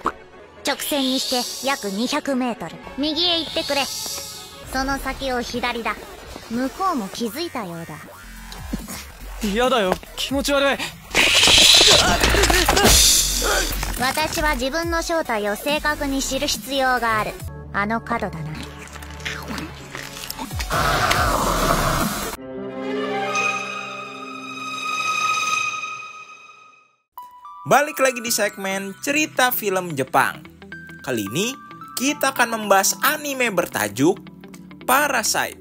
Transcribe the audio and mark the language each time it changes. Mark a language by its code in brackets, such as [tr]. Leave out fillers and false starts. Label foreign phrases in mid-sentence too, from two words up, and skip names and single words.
[ja] 直線にして約200メートル右へ行ってくれ。その先を左だ。向こうも気づいたようだ。嫌だよ、気持ち悪い。私は自分の正体を正確に知る必要がある。あの角だな。 [id] Balik lagi di segmen cerita film Jepang. Kali ini kita akan membahas anime bertajuk Parasite.